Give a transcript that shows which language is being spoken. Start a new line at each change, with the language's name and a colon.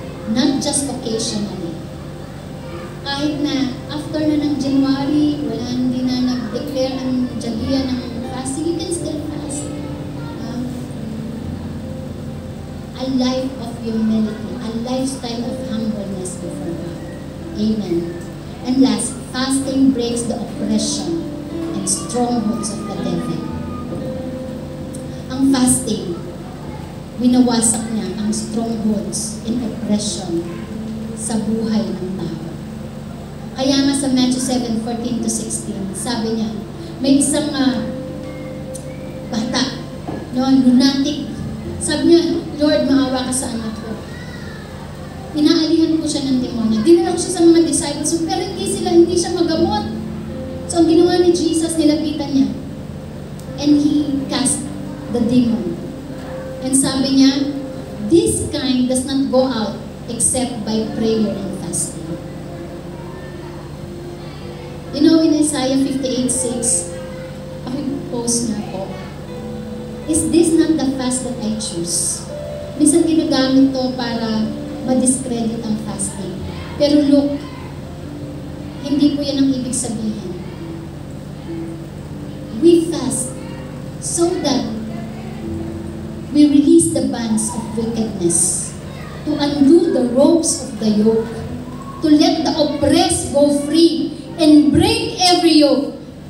English: Not just occasionally.
Filipino: Kahit na after na ng January, hindi na nag-declare ang Jabia ng fasting,
English: you can still fast. A life of humility, a lifestyle of humbleness before God. Amen. And last, fasting breaks the oppression and strongholds of the devil.
Filipino: Ang fasting, winawasak niya ang strongholds and oppression sa buhay ng tao. Kaya nga sa Matthew 7:14-16, sabi niya, may isang bata, lunatic. Sabi niya, Lord, maawa ka sa anak ko. Inaalihan ko siya ng demonyo. Dinala ko siya sa mga disciples, pero hindi siya magamot. So ang ginawa ni Jesus, nilapitan niya.
English: And He cast the demon. And
Filipino: sabi niya,
English: this kind does not go out except by prayer and fasting. You know, in Isaiah 58:6,
Filipino: post na po,
English: is this not the fast that I choose?
Filipino: Minsan ginagamit to para ma-discredit ang fasting. Pero look, hindi po yan ang ibig sabihin.
English: We fast so that we release the bands of wickedness, to undo the ropes of the yoke, to let the oppressed go free, and break every yoke.